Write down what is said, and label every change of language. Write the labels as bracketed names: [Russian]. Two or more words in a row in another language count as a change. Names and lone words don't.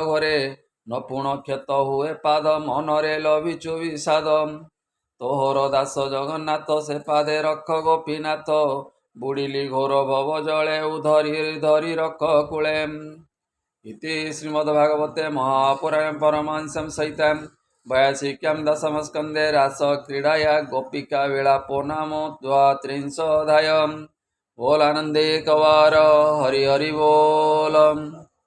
[Odia] ଘରେ ନପୁଣ କ୍ଷତ ହୁଏ ପାଦ ମନରେ ଲଭିଛୁ ବିଷାଦ ତୋହର ଦାସ ଜଗନ୍ନାଥ ସେ ପାଦେ ରଖ ଗୋପୀନାଥ ବୁଡ଼ିଲି ଘୋର ଭବ ଜଳେ ଉଧରି ଧରି ରଖ କୂଳେ [Sanskrit] इति श्रीमद्भागवते महापुराणे परमहंसं सहितां 82 दशमस्कन्धे रासक्रीडाया गोपिका विलापो नाम [Odia] 32 ବୋଲ ଆନନ୍ଦେ କୱାର ହରି ହରି ବୋଲ।